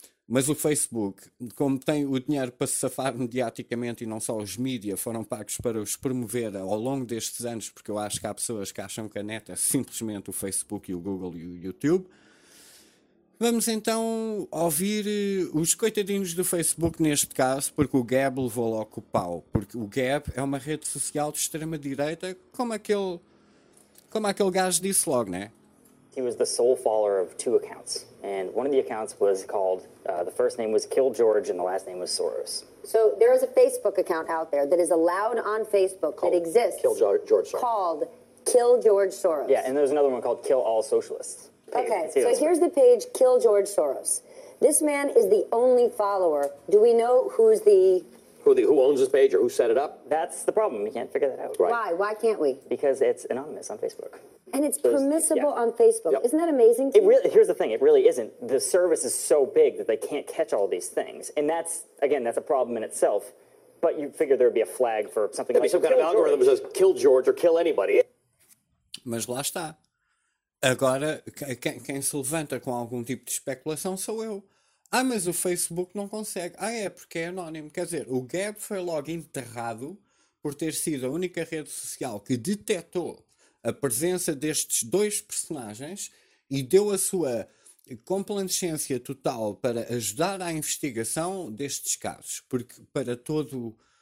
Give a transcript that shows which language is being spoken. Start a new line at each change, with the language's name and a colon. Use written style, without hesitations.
Portuguese: Mas o Facebook, como tem o dinheiro para se safar mediaticamente, e não só os mídia foram pagos para os promover ao longo destes anos, porque eu acho que há pessoas que acham que a neta é simplesmente o Facebook e o Google e o YouTube. Vamos então ouvir os coitadinhos do Facebook neste caso, porque o Gab levou logo o pau. Porque o Gab é uma rede social de extrema direita, como aquele gajo disse logo, não é?
English: He was the sole follower of two accounts. And one of the accounts was called, the first name was Kill George and the last name was Soros. So there is a Facebook account out there that is allowed on Facebook called, that exists. Kill George Soros. Called Kill George Soros. Yeah, and there's another one called Kill All Socialists. Okay, so here's the page Kill George Soros. This man is the only follower. Do we know who's the... Who owns this page or who set it up? That's the problem. We can't figure that out. Right. Why? Why can't we? Because it's anonymous on Facebook. And it's permissible on Facebook. Yep. Isn't that amazing? Here's the thing. It really isn't. The service is so big that they can't catch all these things. And that's, again, that's a problem in itself. But you figure there'd be a flag for something there'd like that. There'd be some kind of algorithm that says kill George or kill anybody.
Portuguese: Mas lá está. Agora, quem se levanta com algum tipo de especulação sou eu. Ah, mas o Facebook não consegue. Ah, é porque é anónimo. Quer dizer, o Gab foi logo enterrado por ter sido a única rede social que detectou a presença destes dois personagens e deu a sua complacência total para ajudar à investigação destes casos. Porque para todo